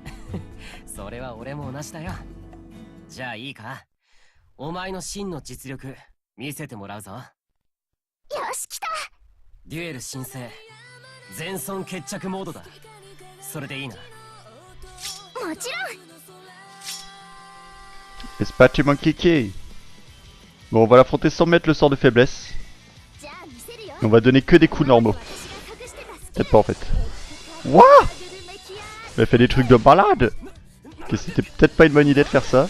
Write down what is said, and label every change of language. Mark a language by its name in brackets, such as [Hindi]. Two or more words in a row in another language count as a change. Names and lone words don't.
[Japanese] それは俺も同じだよ。じゃあいいか、お前の真の実力見せてもらうぞ。よし、来た。デュエル申請全損決着モードだ。それでいいな。もちろん。 [French] Espace Monkey Key. Bon, on va l'affronter sans mettre le sort de faiblesse. Et on va donner que des coups normaux. Peut-être pas en fait. Wouah! Elle fait des trucs de malade! Ok, c'était peut-être pas une bonne idée de faire ça.